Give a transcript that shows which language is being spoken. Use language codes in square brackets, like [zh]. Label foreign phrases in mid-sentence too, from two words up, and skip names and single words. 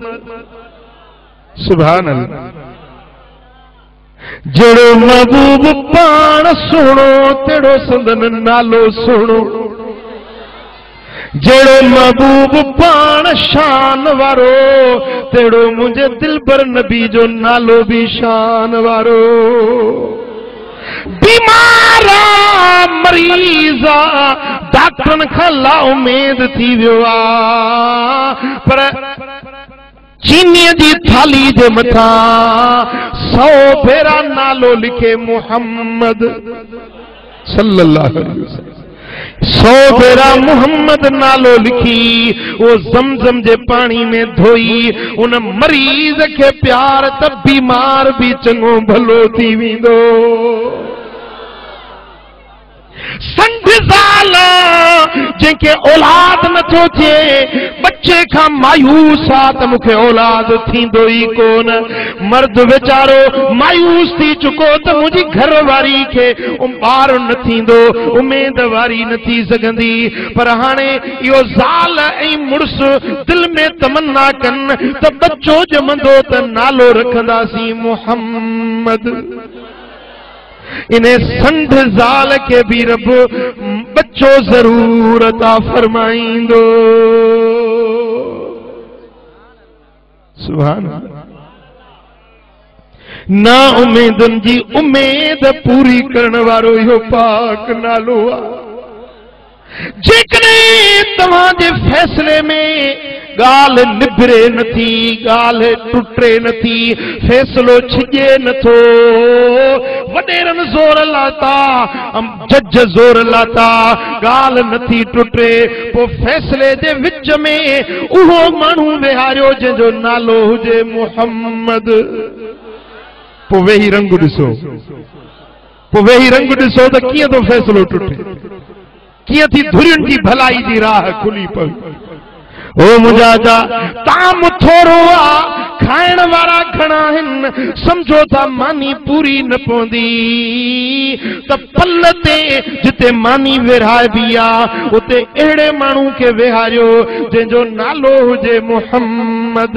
[ar] سبحان الله [sd] जड़ो महबूब पान सुनो तेड़ो संदन नालो सुनो जड़ो महबूब पान शान वारो तेड़ो मुझे दिलबर नबी जो नालो भी शान वारो बीमारा मरीजा डॉक्टरन खां ला उम्मीद थी वियो आ पर चीनी जी थाली जे मथा 100 भेरा नालो लिखे मुहम्मद [ar] صلى الله عليه وسلم. [sd] 100 भेरा मुहम्मद नालो लिखी वो ज़मज़म जे पानी में धोई उन मरीज़ के प्यार त बीमार भी चंगो भलो थी वेंदो। संढ ज़ाल जंहिंखे औलाद नथो थिए बच्चे का मायूस आ त मूंखे औलाद थींदो ई कोन। मर्द वेचारो मायूस थी चुको त मुंहिंजी घरवारी खे ॿार न थींदो, उमेदवारी न थी सघंदी। पर हाणे इहो ज़ाल ऐं मुड़ुस दिल में तमन्ना कनि त बच्चो ॼमंदो त नालो रखंदासीं मुहम्मद। इन्हें संढ ज़ाल के भी रब बच्चो जरूर अता फरमाइंदो। सुभान ना उम्मीदुनि जी उम्मीद पूरी करण वारो इहो पाक नालो आहे। जेकॾहिं तव्हांजे फैसले में गाल निभरे नथी, गाल टुटे नथी, फैसलो छिजे नथो, वडेरन जोर लाता, जज जोर लाता, गाल नथी टुटे, पो फैसले जे विच में उहो माण्हू विहारियो जंहिंजो नालो हुजे मुहम्मद। पो वेही रंग ॾिसो, पो वेही रंग ॾिसो त कीअं तो फैसलो टुटे, कीअं थी धुरियुनि जी भलाई जी राह खुली पई। ओ मुजाजा ताम थोरो आ, खाइण वारा घणा आहिनि, समझो था मानी पूरी न पवंदी त पल ते जिते मानी विरहाइबी आ उते अहिड़े माण्हू खे विहारियो जंहिंजो नालो हुजे मुहम्मद।